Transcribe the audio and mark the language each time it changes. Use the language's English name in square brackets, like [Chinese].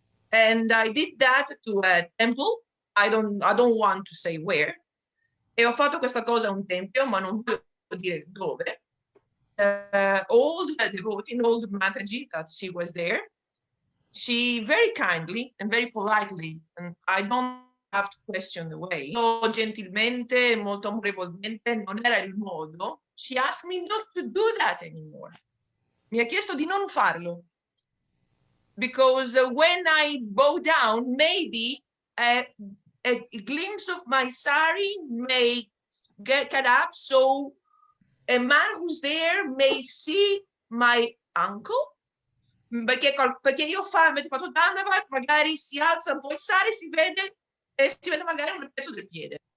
[English] And I did that to a temple. I don't want to say where. [Italian] E ho fatto questa cosa a un tempio, ma non voglio dire dove. [English] Old devotee, old Mataji, that she was there. She very kindly and very politely, and I don't have to question the way. [Italian] So gentilmente, molto amorevolmente, non era il modo. [English] She asked me not to do that anymore. [Italian] Mi ha chiesto di non farlo. [English] Because when I bow down, maybe a glimpse of my sari may get up, so a man who's there may see my ankle. [Italian] Perché io mentre faccio Dandavat, magari si alza un po' il sari, si vede magari un pezzo del piede.